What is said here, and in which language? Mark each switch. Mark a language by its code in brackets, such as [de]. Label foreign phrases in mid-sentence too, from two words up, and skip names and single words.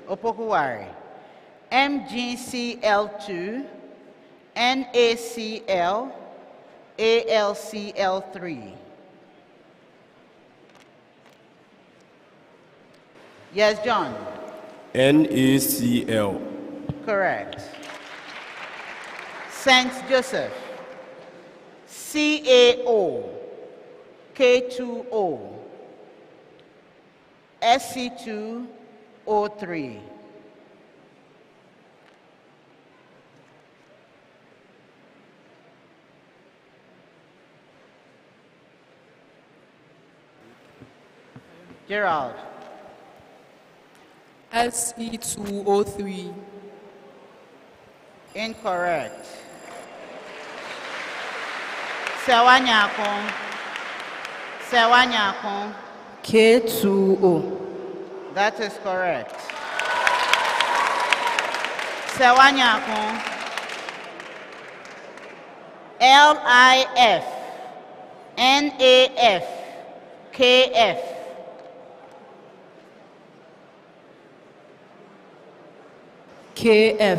[en] Opoku Ware. MgCl2, NaCl, AlCl3. Yes, John. NaCl. Correct. Saint Joseph. CaO, K2O, Sc2O3. Gerald. Se2O3. Incorrect. Serwaa Nyarko. Serwaa Nyarko. K2O. That is correct. Serwaa Nyarko. LIF, NAF, KF. KF.